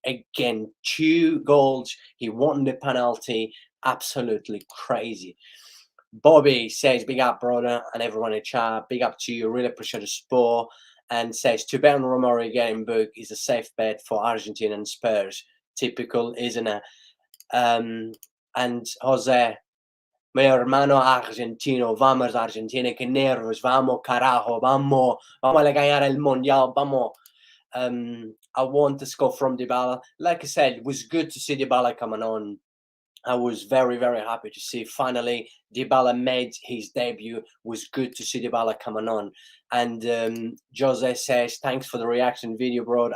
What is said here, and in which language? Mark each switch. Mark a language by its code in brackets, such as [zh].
[en] Again, 2 goals. He won the penalty. Absolutely crazy. Bobby says, big up, brother, and everyone in chat. Big up to you. Really appreciate the support. And says, to bet on Romario getting booked is a safe bet for Argentina and Spurs. Typical, isn't it? [es] And Jose, mi hermano argentino, vamos Argentina, que nervios, vamos carajo, vamos a ganar el mundial, vamos. [en] I want to score from Dybala. Like I said, it was good to see Dybala coming on. I was very, very happy to see finally Dybala made his debut. It was good to see Dybala coming on. And Jose says, thanks for the reaction video, bro.